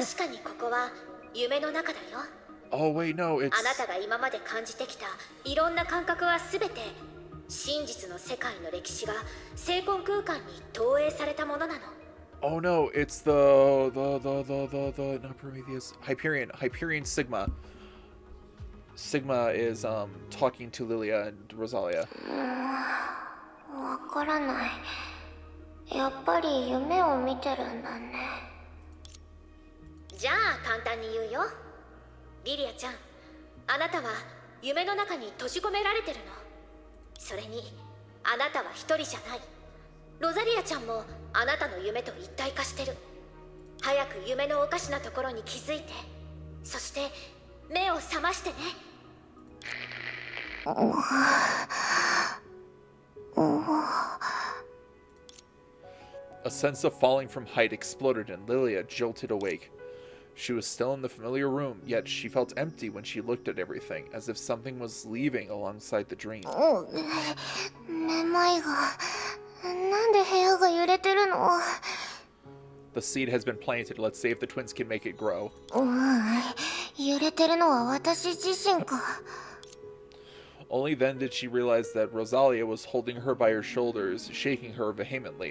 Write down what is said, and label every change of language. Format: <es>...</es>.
<ja>確かにここは夢の中だよ。</ja> <en>Oh wait, no, it's...</en> <ja>あなたが今まで感じてきたいろんな感覚はすべて真実の世界の歴史が精魂空間に投影されたものなの。</ja> <en>Oh no, it's the not Prometheus, Hyperion Sigma. Sigma is talking to Lilia and Rosalia.</en> <ja>わからない。やっぱり夢を見てるんだね。じゃあ簡単に言うよ。リリアちゃん、あなたは夢の中に閉じ込められてるの。それに、あなたは一人じゃない。ロザリアちゃんもあなたの夢と一体化してる。早く夢のおかしなところに気づいて、そして目を覚ましてね。</ja> <en>A sense of falling from height exploded and Lilia jolted awake. She was still in the familiar room, yet she felt empty when she looked at everything, as if something was leaving alongside the dream.</en> <ja>めまいが。なんで部屋が揺れてるの？</ja> <en>The seed has been planted. Let's see if the twins can make it grow.</en> <ja>揺れてるのは私自身か。</ja> <en>Only then did she realize that Rosalia was holding her by her shoulders, shaking her vehemently.</en>